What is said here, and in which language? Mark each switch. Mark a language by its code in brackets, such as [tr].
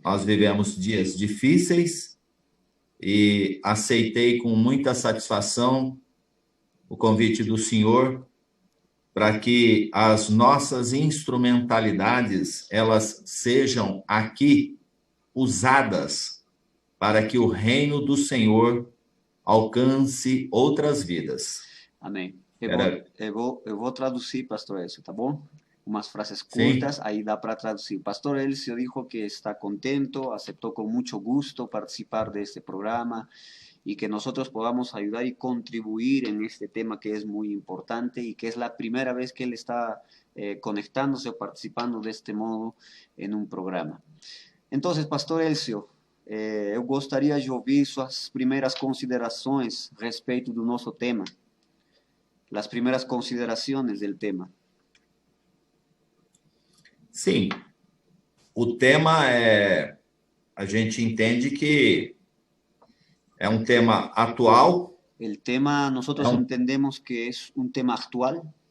[pt] Nós vivemos dias difíceis e aceitei com muita satisfação o convite do Senhor para que as nossas instrumentalidades elas sejam aqui usadas para que o reino do Senhor alcance outras vidas. Amém. Eu vou traduzir, pastor Elcio, tá bom? Umas frases curtas, Sim. [es] ahí da para traducir. Pastor Elcio dijo que está contento, aceptó con mucho gusto participar de este programa y que nosotros podamos ayudar y contribuir en este tema que es muy importante y que es la primera vez que él está conectándose o participando de este modo en un programa. [pt] Entonces, pastor Elcio, eu gostaria de ouvir suas primeiras considerações a respeito do nosso tema. [es] Las primeras consideraciones del tema. [pt] Sim, o tema a gente entende que é um tema atual. [es] El tema nosotros entendemos que es un tema actual.